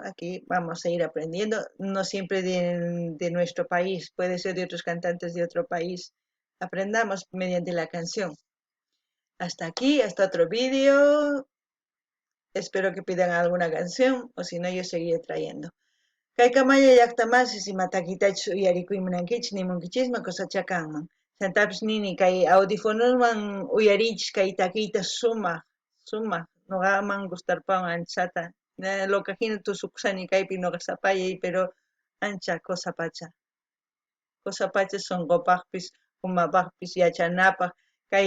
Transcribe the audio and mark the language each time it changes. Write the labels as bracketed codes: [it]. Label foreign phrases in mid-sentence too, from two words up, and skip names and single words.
[es] Aquí vamos a ir aprendiendo, no siempre de nuestro país, puede ser de otros cantantes de otro país. Aprendamos mediante la canción. Hasta aquí, hasta otro vídeo. Espero que pidan alguna canción, o si no, yo seguiré trayendo. [qu] Kay kamaya llaqtamasiis imatakitachu uyarikuymunankichis nimunkichisma cosachakanman. Chantapis nini kay audífonosman uyarichis kay takiyta sumaq noqaman gustarpawan anchata. Lokajina tusuqsani kaypi noqa sapallay, pero ancha cosa pacha sonqopaqpis umapaqpis yachanapaq kay